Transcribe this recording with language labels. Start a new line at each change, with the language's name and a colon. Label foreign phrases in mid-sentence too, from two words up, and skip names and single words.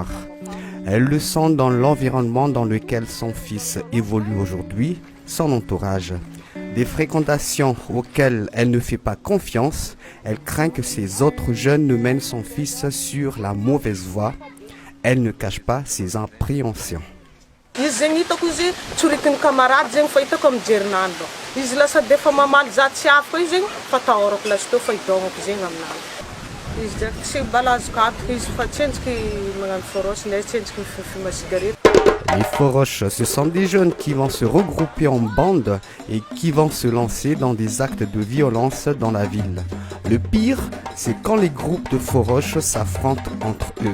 French: Elle le sent dans l'environnement dans lequel son fils évolue aujourd'hui, son entourage. Des fréquentations auxquelles elle ne fait pas confiance, elle craint que ces autres jeunes ne mènent son fils sur la mauvaise voie. Elle ne cache pas ses appréhensions.
Malagasy: Izy zegny hitako izy tsoriky ny camarade zegny fa hitako amin'ny jerinandro. Izy lasa defa mamaly za tsy afaka izy zegny fa tahorako lasa teo fa hidôgnako zegny aminazy. Izy draiky tsy mbala azoko antoka izy fa tsenjiky magnano forosy ndray tsenjiky mififima cigarette.
French: Les Foroches, ce sont des jeunes qui vont se regrouper en bande et qui vont se lancer dans des actes de violence dans la ville. Le pire, c'est quand les groupes de Foroches s'affrontent entre eux.